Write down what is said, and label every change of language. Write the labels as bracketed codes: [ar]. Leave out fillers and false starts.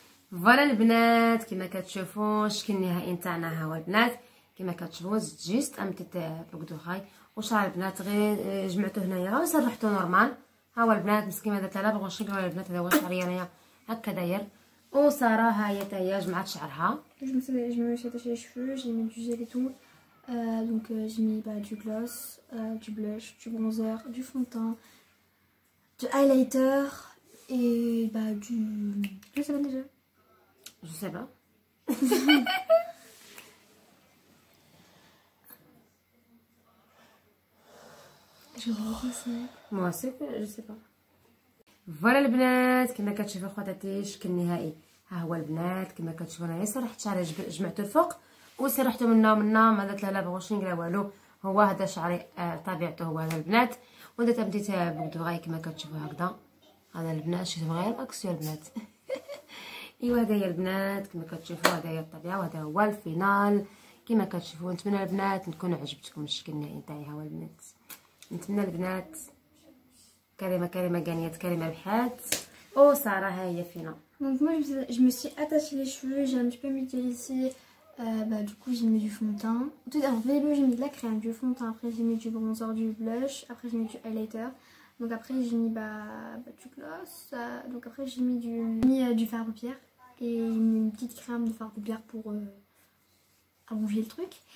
[ar] فوالا البنات كما كتشوفوا الشكل النهائي نتاعنا ها هو البنات. كما كتشوفوا زدت جيست ام بتيت بوك دو غاي وشعر البنات غير جمعته هنايا وسرحته نورمال. ها هو البنات مسكين هذا لا بغوش نقول البنات هذا هو شعري انايا هكا داير. وساره ها هي حتى هي جمعت شعرها. [fr] Je me suis attaché les cheveux, j'ai mis du gel et tout. Donc j'ai mis du gloss, du blush, du bronzer, du fond de teint, du highlighter et du... Je sais pas déjà. Je sais pas. Je repasse. Moi aussi je sais pas. [ar] فوالا البنات كما كتشوفوا خواتاتي الشكل النهائي. ها هو البنات كما كتشوفوا انايا سرحت شعري جمعته الفوق وسرحته منا ما درت لا بغوش لا والو. هو هذا شعري طبيعته هو هذا البنات. ودرت بديت بغدوغاي كما كتشوفوا هكذا. هذا البنات شفتوا غير الاكسيو البنات. ايوا هذا هي البنات كما كتشوفوا هذا هي الطبيعه وهذا هو الفينال كما كتشوفوا. نتمنى البنات نكون عجبتكم الشكل النهائي تاعي. ها هو البنات نتمنى البنات كريمه كانيات كريمه بحات وساره ها هي فينا. [fr] Donc moi je me suis attaché les cheveux, j'ai un petit peu mutillissé, du coup j'ai mis du fond de teint. Tout d'abord au début j'ai mis de la crème, du fond de teint, après j'ai mis du bronzer, du blush, après j'ai mis du highlighter. Donc après j'ai mis du gloss, donc après j'ai mis du fard à paupières et une petite crème de fard à paupières pour allonger le truc.